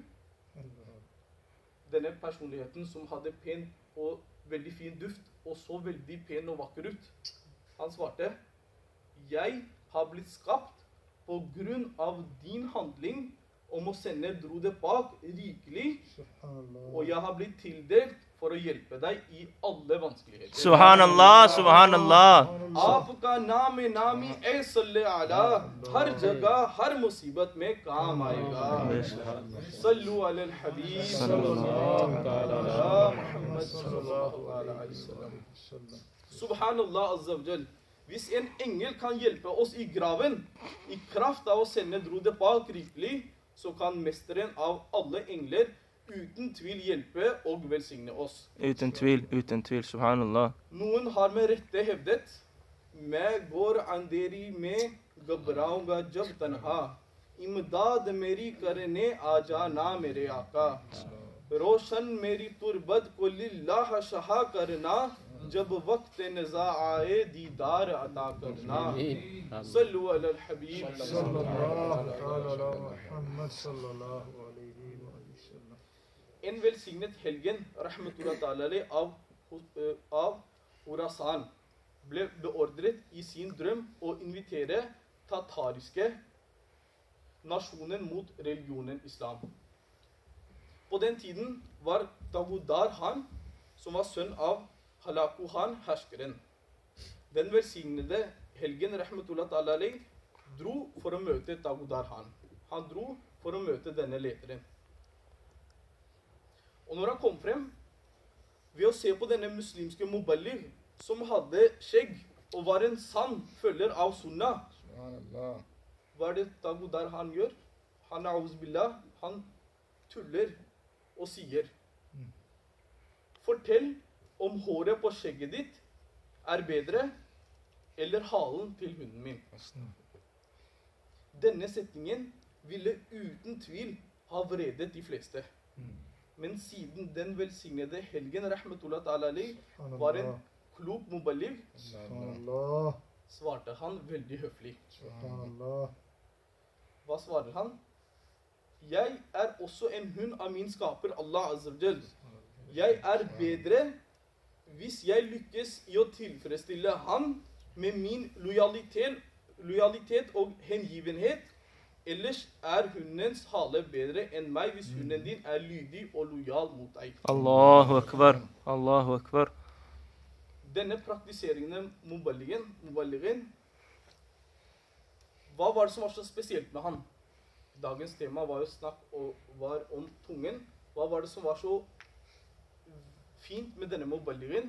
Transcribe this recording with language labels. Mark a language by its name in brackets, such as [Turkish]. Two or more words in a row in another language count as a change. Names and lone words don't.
[Norwegian] Denne personligheten som hadde pen og veldig fin duft, og så veldig pen og vakker ut. Han svarte: jeg har blitt skapt på grunn av din handling om å sende [Urdu] درود پاک [Norwegian] rikelig, og jeg har blitt tildelt for å hjelpe deg i alle vanskeligheter. [Arabic] سبحان الله، سبحان الله. Aapka nami ay salli ala, [Urdu] ہر جگہ، ہر مصیبت میں کام آئے گا. [Arabic] صلوا على الحبيب صلى الله على محمد صلى الله عليه وسلم. سبحان الله عز وجل. [Norwegian] Hvis en engel kan hjelpe oss i graven, i kraft av å sende [Urdu] درود پاک [Norwegian] rikelig, så kan mesteren av alle engler uten tvil hjelpe og velsigne oss. Uten tvil, subhanallah. Noen har med rette hevdet: [Urdu] میں گور اندھیری میں گھبراؤں گا جب تنہا، امداد میری کرنے آ جانا میرے آقا، روشن میری تربت کو للہ شہا کرنا، جب وقت نزع آئے دیدار عطا کرنا. [Arabic] صلوا على الحبيب صلى الله على محمد صلى الله عليه وسلم. [Norwegian] En velsignet helgen, [Arabic] رحمة الله تعالى, [Norwegian] av Khorasan, ble beordret i sin drøm å invitere tatariske nasjonen mot religionen islam. På den tiden var Dagudar Han, som var sønn av Halaku Han, herskeren. Den velsignede helgen, [Arabic] رحمة الله تعالى, [Norwegian] dro for å møte Dagudar Han. Han dro for å møte denne lederen. Og når han kom frem, ved å se på denne muslimske muballigh, som hadde skjegg og var en sann følger av sunnah, hva er det Dagudar Han gjør? Han han tuller og sier: fortell om håret på skjegget ditt er bedre eller halen til hunden min. Denne setningen ville uten tvil ha vredet de fleste. Men siden den velsignede helgen [Arabic] رحمة الله تعالى عليه [Norwegian] var en klok muballigh, svarte han veldig høflig. Hva svarer han? Jeg er også en hund av min skaper [Arabic] الله عز وجل. [Norwegian] Jeg er bedre hvis jeg lykkes i å tilfredsstille han med min lojalitet og hengivenhet. Ellers er hundens hale bedre enn meg hvis hunden din er lydig og lojal mot deg. [Arabic] الله أكبر. الله أكبر. [Norwegian] Denne praktiserende muballighen, hva var det som var så spesielt med han? Dagens tema var jo var om tungen. Hva var det som var så fint med denne muballighen?